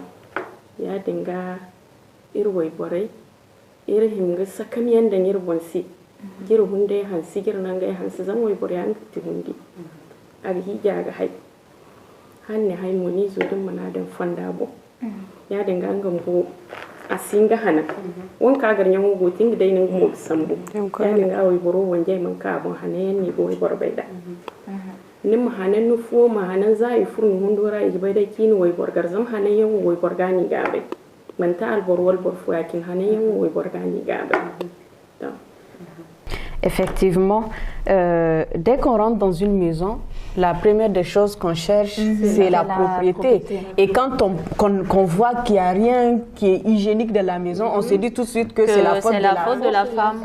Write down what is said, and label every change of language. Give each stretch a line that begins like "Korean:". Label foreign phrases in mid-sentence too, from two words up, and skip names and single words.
Zarma: ya dinga irwai borai irhim ga sakam yanda ngir bonsi gir hunde hansi gir nan ga hansi zan way bor yan ti hundi ag hija ga hay hanne hay moni zo dum mana dan fanda bo ya dinga ngam go asinga hana won ka gar nyamu go tinga dai nan go sambu ya dinga way boro wonje man ka bon hanen ni go bor bayda nim hanan nu fo ma hanan zai furnu hundora yi bayda kini way bor gar zam hanan yawo way bor gani gabe man ta al bor wal bor fo yakin hanan yawo way bor gani gabe.
French: Effectivement, dès qu'on rentre dans une maison, la première des choses qu'on cherche, c'est la propriété. Et quand qu'on voit qu'il n'y a rien qui est hygiénique dans la maison, on se dit tout de suite que c'est la faute de la femme.